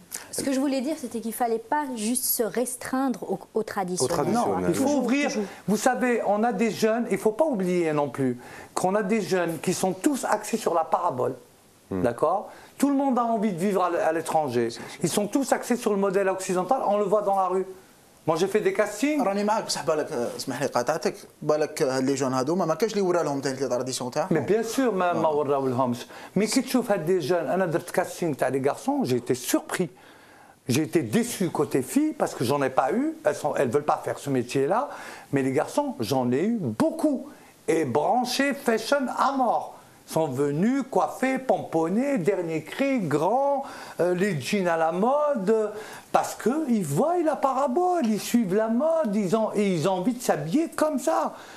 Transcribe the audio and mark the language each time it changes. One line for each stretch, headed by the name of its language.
French: Ce que je voulais dire, c'était qu'il ne fallait pas juste se restreindre au traditionnel. Non, il faut ouvrir. Vous savez, on a des jeunes, il ne faut pas oublier non plus, qu'on a des jeunes qui sont tous axés sur la parabole. D'accord ? Tout le monde a envie de vivre à l'étranger. Ils sont tous axés sur le modèle occidental, on le voit dans la rue. Moi j'ai fait des castings.
Arabic: راني معك بصح بالك اسمح لي قاطعتك بالك لي جون هذوما ما كاش اللي ورا لهم تاع التراديسيون تاعهم.
French: Mais bien sûr
Arabic: ما وراولهمش. Mais كي تشوف هاد دي جون انا درت كاستينغ تاع لي
French: garçons, j'ai été surpris. J'ai été déçu côté filles parce que j'en ai pas eu. Elles veulent pas faire ce métier-là. Mais les garçons, j'en ai eu beaucoup. Et branchés fashion à mort. Sont venus coiffés, pomponnés, dernier cri, grands, les jeans à la mode, parce qu'ils voient la parabole, ils suivent la mode, ils ont envie de s'habiller comme ça.